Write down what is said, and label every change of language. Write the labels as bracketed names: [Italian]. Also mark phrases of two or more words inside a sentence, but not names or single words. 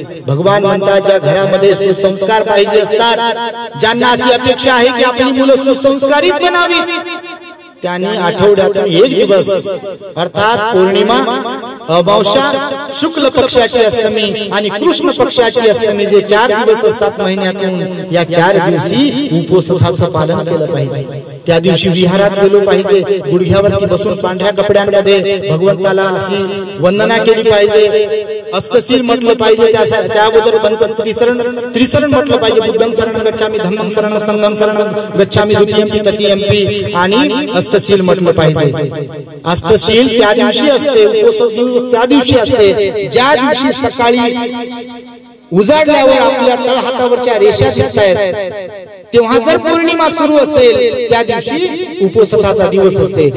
[Marathi] भगवान म्हणतात ज्या घरामध्ये सुसंस्कार पाहिजे असतात, ज्यांना अशी अपेक्षा आहे की आपली मुलं सुसंस्कारित बनावीत, त्यांनी आठवड्यातून 1 दिवस अर्थात पौर्णिमा, अमावस्या, शुक्ल पक्षाची अष्टमी आणि कृष्ण पक्षाची अष्टमी जे 4 दिवस असतात महिन्यातून, या 4 दिवशी उपवासाचं पालन केलं पाहिजे. त्या दिवशी विहारात गेलो पाहिजे, गुडघ्यावरती बसून पांढऱ्या कपड्यांमध्ये भगवंताला अशी वंदना केली पाहिजे, अष्टशील म्हटलं पाहिजे. त्या अगोदर त्रिसरण म्हटलं पाहिजे. [Pali] बुद्धं शरणं गच्छामि, धम्मं शरणं, संघं शरणं गच्छामि, द्वितीयंपि तृतीयंपि, [Marathi] आणि अष्टशील म्हटलं पाहिजे. अष्टशील त्या दिवशी असते, उपवास दिवस त्या दिवशी असते, ज्या दिवशी सकाळी उजाडल्यावर आपल्या तळहातावरच्या रेषा दिसतायत, तेव्हा जर पौर्णिमा सुरू असेल त्या दिवशी उपवासाचा दिवस असते.